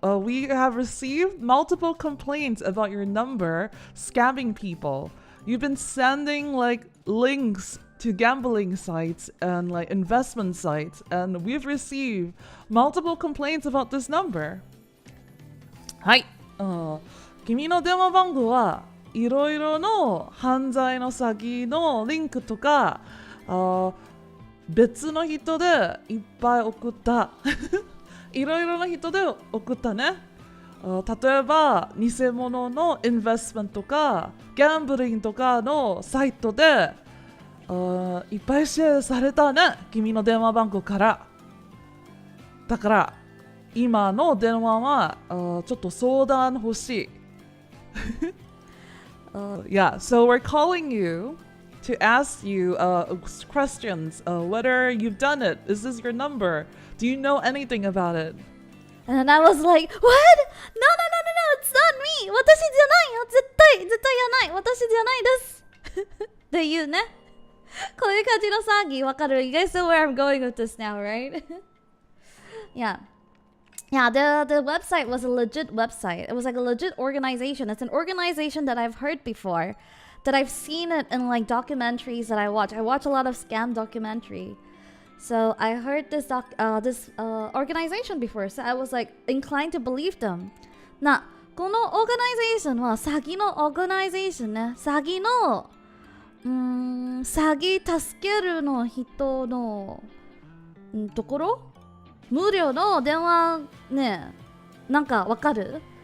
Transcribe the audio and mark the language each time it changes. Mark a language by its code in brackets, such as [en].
[en] We have received multiple complaints about your number scamming people. You've been sending like links to gambling sites and like investment sites, and we've received multiple complaints about this number. [ja] はい。君の電話番号はいろいろの犯罪の詐欺のリンクとか別の人でいっぱい送ったいろいろな人で送ったね。例えば偽物のインベストメントとかギャンブリングとかのサイトでいっぱいシェアされたね、君の電話番号から。だから今の電話はちょっと相談欲しい。 [en] Yeah, so we're calling you to ask you questions, whether you've done it. Is this your number? Do you know anything about it? And then I was like, what? No, it's not me. [ja] 私じゃないよ。絶対じゃない。私じゃないです。っていうね。こういう感じの詐欺わかる？ [en] You guys know where I'm going with this now, right? Yeah, the website was a legit website. It was like a legit organization. It's an organization that I've heard before, that I've seen it in like documentaries that I watch. I watch a lot of scam documentary. So I heard this organization before. So I was like inclined to believe them. [ja] このオーガナイゼーションは詐欺のオーガナイゼーションね。詐欺の詐欺助けるの人のところ無料の電話ね、なんかわかる？